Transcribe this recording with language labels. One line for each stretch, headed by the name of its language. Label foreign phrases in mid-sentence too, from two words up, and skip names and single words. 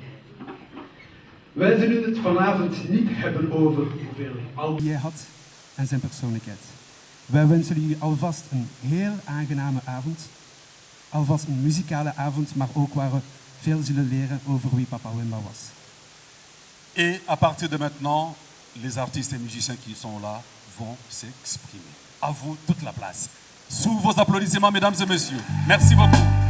Dutch: Wij zullen het vanavond niet hebben over hoeveel oud hij had en zijn persoonlijkheid. Wij wensen jullie alvast een heel aangename avond, alvast een muzikale avond, maar ook waar we veel zullen leren over wie Papa Wemba was.
French: Et à partir de maintenant, les artistes et musiciens qui sont là vont s'exprimer. À vous toute la place. Sous vos applaudissements, mesdames et messieurs. Merci beaucoup.